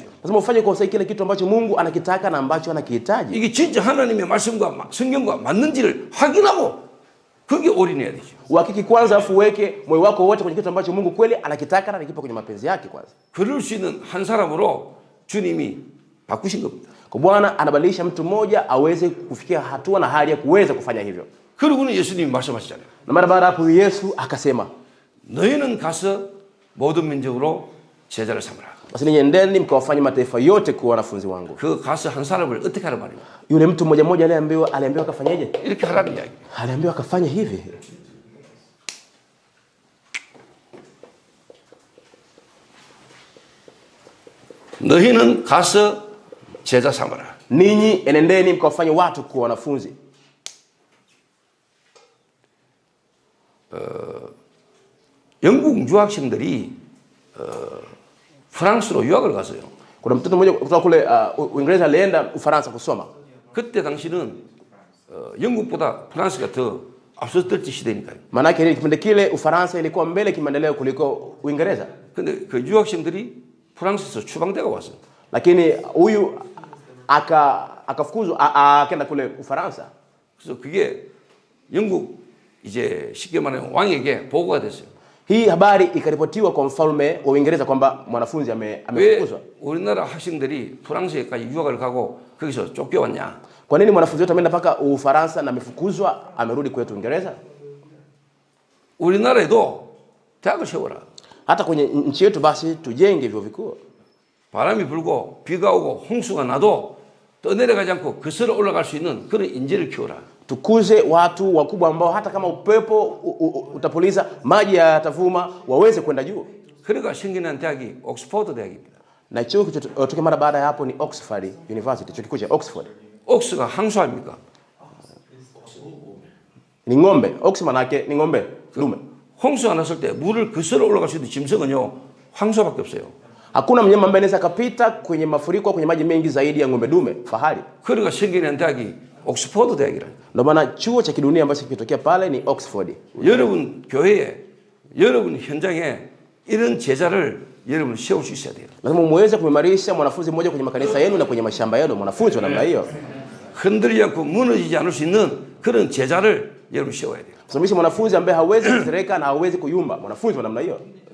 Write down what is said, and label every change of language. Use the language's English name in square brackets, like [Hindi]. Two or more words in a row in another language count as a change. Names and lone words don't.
[Swahili] Lazima ufanye kwa usahihi kile kitu ambacho Mungu anakitaka na ambacho anakihitaji. [Korean] 이게 진짜 하나님의 말씀과 성경과 맞는지를 확인하고 그게 올인해야 되죠. [Swahili] Uhakiki kwanza afu uweke moyo wako wote kwenye kitu ambacho Mungu kweli anakitaka na kipo kwenye mapenzi yake kwanza. [Korean] 그럴 수 있는 한 사람으로 주님이 바꾸신 겁니다. [Swahili] Kwa Bwana anabadilisha mtu mmoja aweze kufikia hatua na hali ya kuweza kufanya hivyo. [Korean] 그리고는 예수님이 말씀하시잖아요. [Swahili] Na mara baada hapo Yesu akasema, [Korean] 너희는 가서 모든 민족으로 제자를 삼으라. [Swahili] basi ninyi endeni mkawafanye mataifa yote kuwa wanafunzi wangu. [Korean] 그 가서 한 사람을 어떻게 하라 말이야? [Swahili] Yule mtu mmoja mmoja aliambiwa akafanyaje? [Korean] 이렇게 하라는 이야기. [Swahili] Aliambiwa akafanya hivi. [Korean] 너희는 가서 제자 삼으라. [Swahili] Ninyi enendeni mkawafanye watu kuwa wanafunzi. [Korean] 영국 유학생들이 프랑스로 유학을 갔어요. [Swahili] Kuna mtoto mmoja kutoka kule Uingereza alienda Ufaransa kusoma. [Korean] 그때 당시는 영국보다 프랑스가 더 앞섰던 시대니까요. [Swahili] Maana yake kipindi kile Ufaransa ilikuwa mbele kimaendeleo kuliko Uingereza. [Korean] 근데 그 유학생들이 프랑스에서 추방돼가 왔어요. [Swahili] Lakini huyu akafukuzwa akaenda kule Ufaransa. [Korean] 그래서 그게 영국 이제 쉽게 말하면 왕에게 보고가 됐어요. [Swahili] Hii habari ikaripotiwa kwa mfalme wa Uingereza kwamba mwanafunzi amefukuzwa. [Korean] 우리나라 학생들이 프랑스에까지 유학을 가고 거기서 쫓겨왔냐? [Swahili] Kwa nini mwanafunzi wetu ameenda mpaka Ufaransa na amefukuzwa amerudi kwetu Uingereza? [Korean] 우리나라에도 대학을 세워라. [Swahili] Hata kwenye nchi yetu basi tujenge vyuo vikuu. [Korean] 바람이 불고 비가 오고 홍수가 나도 떠내려가지 않고 거슬러 올라갈 수 있는 그런 인재를 키워라. [Swahili] Tukuze watu wakubwa ambao hata kama upepo utapuliza maji yatavuma waweze kwenda juu. [Korean] 그러니까 생기는 대학이 옥스퍼드 대학입니다. [Swahili] Na chuo kilichotokea mara baada ya hapo ni [English] Oxford University, [Swahili] chuo kikuu cha Oxford. [Korean] 옥스가 항소합니까? [Swahili] Ni ng'ombe. Ox maana yake ni ng'ombe dume. [Korean] 홍수가 났을 때 물을 거슬러 올라갈 수 있는 짐승은요 황소밖에 없어요. [Swahili] Hakuna mnyama ambaye anaweza kapita kwenye mafuriko kwenye maji mengi zaidi ya ng'ombe dume, fahari. [Korean] 그러니까 생기는 대학이 옥스퍼드 대학이라. [Swahili] Ndio maana chuo cha kidunia ambacho kilitokea pale ni Oxford. [Korean] 여러분 교회에 여러분 현장에 이런 제자를 여러분 세울 수 있어야 돼요. [Swahili] Lazima muweze kuimarisha mwanafunzi mmoja kwenye makanisa yenu na kwenye mashamba yenu, mwanafunzi wa namna hiyo. [Korean] 흔들리지 않고 무너지지 않을 수 있는 그런 제자를 여러분 세워야 돼요. [Swahili] Msomeshe mwanafunzi ambaye hawezi kutereka na hawezi kuyumba, mwanafunzi wa namna hiyo.